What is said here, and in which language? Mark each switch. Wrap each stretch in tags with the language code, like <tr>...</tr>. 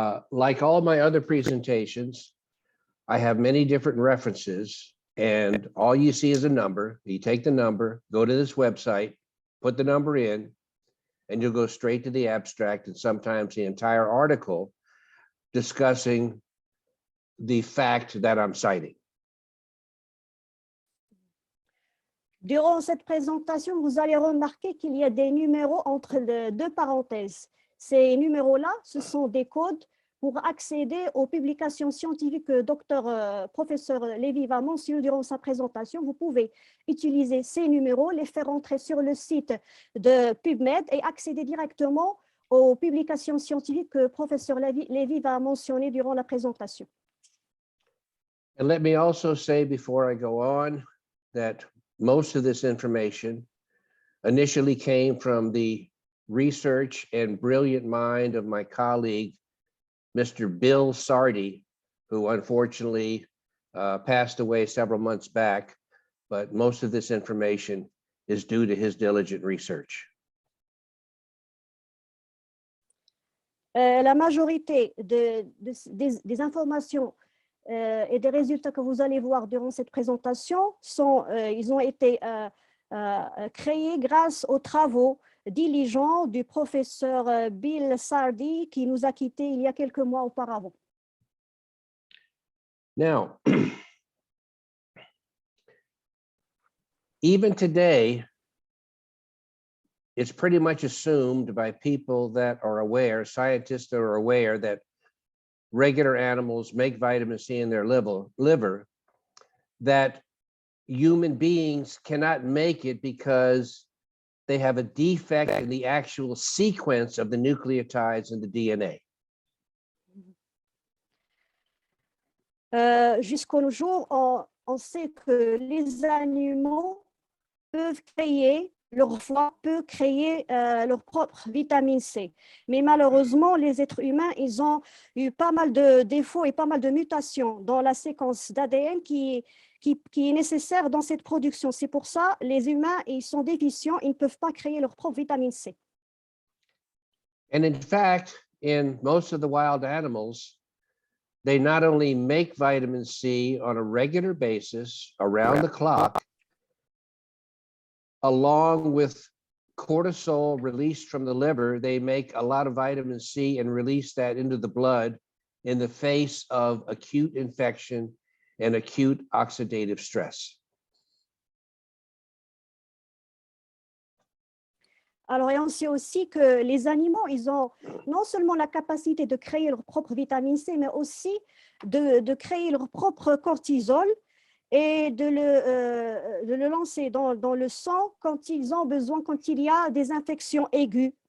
<en>Like all my other presentations, I have many different references, and all you see is a number. You take the number, go to this website, put the number in, and you'll go straight to the abstract and sometimes the entire article discussing the fact that I'm citing.</en> <fr>Durant cette présentation, vous allez remarquer qu'il y a des numéros entre deux parenthèses. Ces numéros-là, ce sont des codes pour accéder aux publications scientifiques que professeur Lévy va mentionner durant sa présentation. Vous pouvez utiliser ces numéros, les faire entrer sur le site de PubMed et accéder directement aux publications scientifiques que professeur Lévy va mentionner durant la présentation.</fr> <en>And let me also say before I go on that most of this information initially came from the research and brilliant mind of my colleague, Mr. Bill Sardi, who unfortunately passed away several months back, but most of this information is due to his diligent research.</en> <fr>La majorité des informations et des résultats que vous allez voir durant cette présentation ils ont été créés grâce aux travaux diligents du professeur Bill Sardi qui nous a quittés il y a quelques mois auparavant.</fr> <en>Now, even today, it's pretty much assumed by people that are aware, scientists that are aware that regular animals make vitamin C in their liver, that human beings cannot make it because they have a defect in the actual sequence of the nucleotides in the DNA.</en> <fr>Jusqu'au jour, on sait que les animaux peuvent créer, leur foie peut créer leur propre vitamine C. Mais malheureusement, les êtres humains, ils ont eu pas mal de défauts et pas mal de mutations dans la séquence d'ADN qui est nécessaire dans cette production. C'est pour ça les humains, ils sont déficients, ils ne peuvent pas créer leur propre vitamine C.</fr> <en>And in fact, in most of the wild animals, they not only make vitamin C on a regular basis around the clock, along with cortisol released from the liver, they make a lot of vitamin C and release that into the blood in the face of acute infection and acute oxidative stress.</en> <fr>Alors, et on sait aussi que les animaux, ils ont non seulement la capacité de créer leur propre vitamine C, mais aussi de créer leur propre cortisol et de le lancer dans le sang quand ils ont besoin, quand il y a des infections aiguës.</fr>